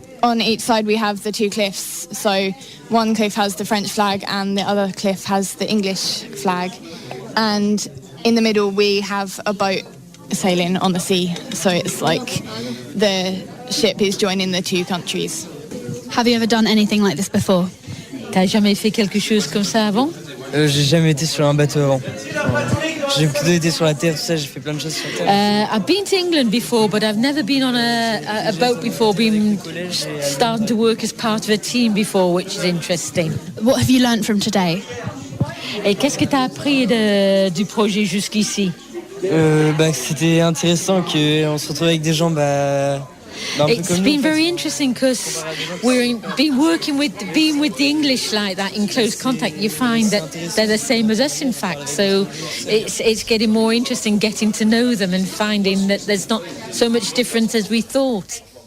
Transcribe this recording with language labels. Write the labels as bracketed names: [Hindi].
[English] On each side we have the 2 cliffs, so one cliff has the French flag and the other cliff has the English flag, and in the middle we have a boat sailing on the sea, so it's like the ship is joining the 2 countries. Have you ever done anything like this before? [French] T'as jamais fait quelque chose comme ça avant? J'ai jamais été sur un bateau avant. J'ai plutôt été sur la terre, tout ça, j'ai fait plein de choses sur la terre. [English] I've been to England before, but I've never been on a boat before, been starting to work as part of a team before, which is interesting. What have you learnt from today? [French] Et qu'est-ce que tu as appris du projet jusqu'ici? C'était intéressant qu'on se retrouve avec des gens [English] It's been very interesting because being with the English like that in close contact, you find that they're the same as us in fact, so it's getting more interesting getting to know them and finding that there's not so much difference as we thought.